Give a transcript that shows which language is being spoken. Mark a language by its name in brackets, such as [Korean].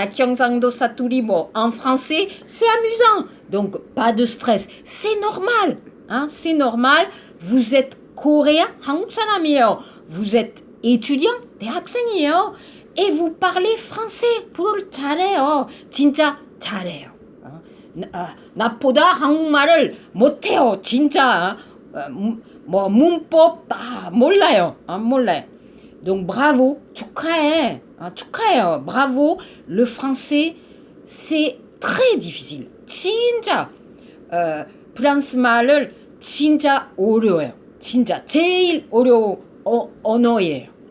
[Korean] 경상도 사투리 뭐 [French] en français c'est amusant. Donc pas de stress. C'est normal. C'est normal. Vous êtes coréen, [Korean] 한국 사람이에요. [French] Vous êtes étudiant, [Korean] 대학생이에요. [French] Et vous parlez français. [Korean] 불을 잘해요. 진짜 잘해요. 나보다 한국말을 못해요. 진짜. 뭐 문법 다 몰라요. 몰라요. [French] Donc bravo, [Korean] 축하해. 축하해요. [French] Bravo. Le français, c'est très difficile. [Korean] 진짜 프랑스 말을 진짜 어려워요. 진짜 제일 어려운 언어예요.